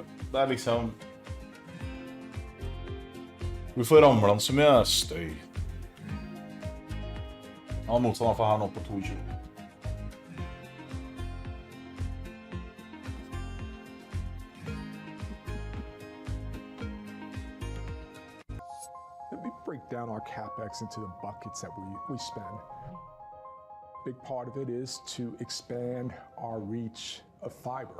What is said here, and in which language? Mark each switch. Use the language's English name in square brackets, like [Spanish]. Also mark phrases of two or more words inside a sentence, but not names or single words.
[Norwegian] Det er liksom... Hvorfor ramler han så mye? Støy. Han har motstand for her nå på 22. [English] Let me break down our CapEx into the buckets that we spend. Big part of it is to expand our reach of fiber.